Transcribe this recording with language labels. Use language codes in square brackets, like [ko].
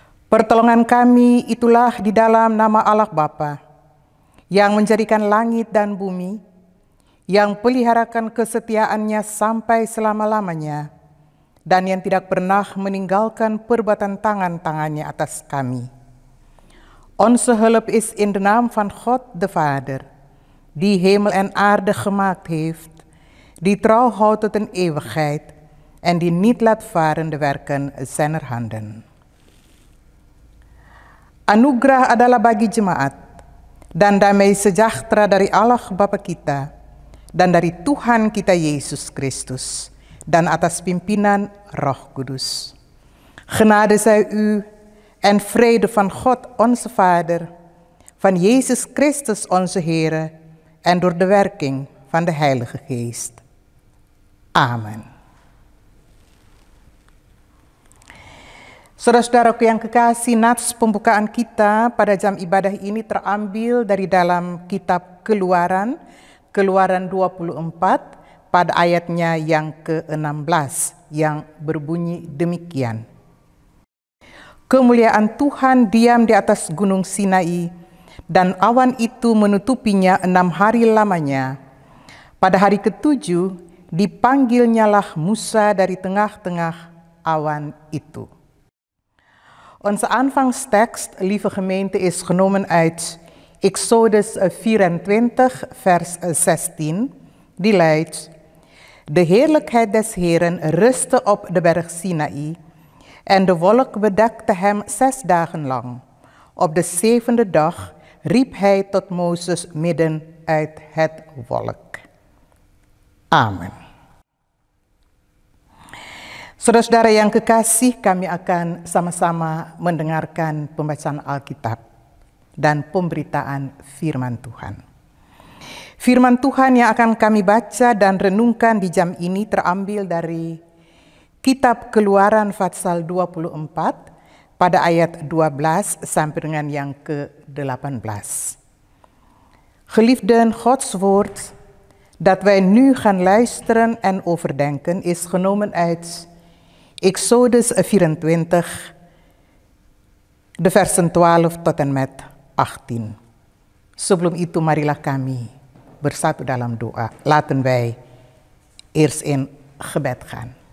[id] Pertolongan kami itulah di dalam nama Allah Bapa, yang menjadikan langit dan bumi, yang peliharakan kesetiaannya sampai selama-lamanya, dan yang tidak pernah meninggalkan perbuatan tangan-tangannya atas kami. [nl] Onze hulp is in de naam van God de Vader, die hemel en aarde gemaakt heeft, die trouw houdt tot een eeuwigheid en die niet laat varen de werken zijner handen. [id] Anugerah adalah bagi jemaat dan damai sejahtera dari Allah Bapa kita dan dari Tuhan kita Yesus Kristus dan atas pimpinan Roh Kudus. [nl] Genade zij u en vrede van God onze Vader, van Jezus Christus onze Heere en door de werking van de Heilige Geest. Amen. [id] Saudara-saudaraku yang kekasih, nats pembukaan kita pada jam ibadah ini terambil dari dalam kitab Keluaran 24 pada ayatnya yang ke-16 yang berbunyi demikian. Kemuliaan Tuhan diam di atas gunung Sinai dan awan itu menutupinya 6 hari lamanya. Pada hari ke-7 dipanggilnyalah Musa dari tengah-tengah awan itu. [nl] Onze aanvangstekst, lieve gemeente, is genomen uit Exodus 24, vers 16, die luidt: De heerlijkheid des Heeren rustte op de berg Sinaï, en de wolk bedekte hem 6 dagen lang. Op de 7e dag riep hij tot Mozes midden uit het wolk. Amen. [id] Saudara-saudara yang kekasih, kami akan sama-sama mendengarkan pembacaan Alkitab dan pemberitaan firman Tuhan. Firman Tuhan yang akan kami baca dan renungkan di jam ini terambil dari Kitab Keluaran pasal 24 pada ayat 12 sampai dengan yang ke-18. [nl] Geliefden, Gods woord dat wij nu gaan luisteren en overdenken is genomen uit Exodus 24, de versen 12 tot en met 18. [id] Sebelum itu marilah kami bersatu dalam doa. [nl] Laten wij eerst in gebed gaan.